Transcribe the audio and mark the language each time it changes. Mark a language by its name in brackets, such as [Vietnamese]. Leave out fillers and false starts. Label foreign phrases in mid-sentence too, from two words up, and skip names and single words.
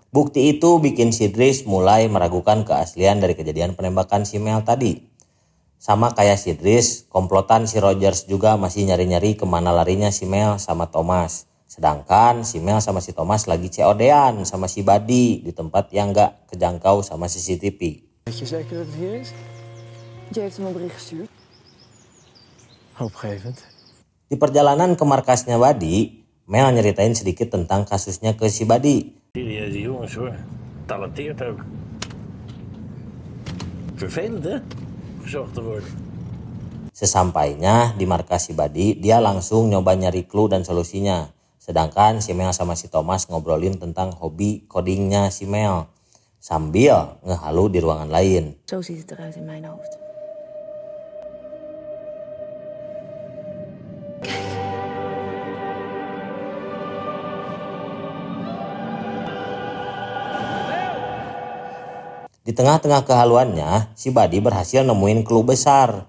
[Indonesian] Bukti itu bikin si Dries mulai meragukan keaslian dari kejadian penembakan si Mel tadi. Sama kayak si Dries, komplotan si Rogers juga masih nyari-nyari kemana larinya si Mel sama Thomas. Sedangkan si Mel sama si Thomas lagi COD-an sama si Buddy di tempat yang gak kejangkau sama CCTV. [Dutch] Weet je zeker dat het hier is? Jay heeft hem een bericht gestuurd. Hoopgevend. [Indonesian] Di perjalanan ke markasnya Buddy, Mel nyeritain sedikit tentang kasusnya ke si Buddy. [Dutch] Serieuze jongens hoor. Talenteerd ook. Vervelend hè? Gezocht te worden. [Indonesian] Sesampainya di markas si Buddy, dia langsung nyoba nyari clue dan solusinya. Sedangkan si Mel sama si Thomas ngobrolin tentang hobi codingnya si Mel. Sambil ngehalu di ruangan lain. [Dutch] Zo ziet het eruit in mijn hoofd. [Indonesian] Di tengah-tengah kehaluannya, si Buddy berhasil nemuin clue besar.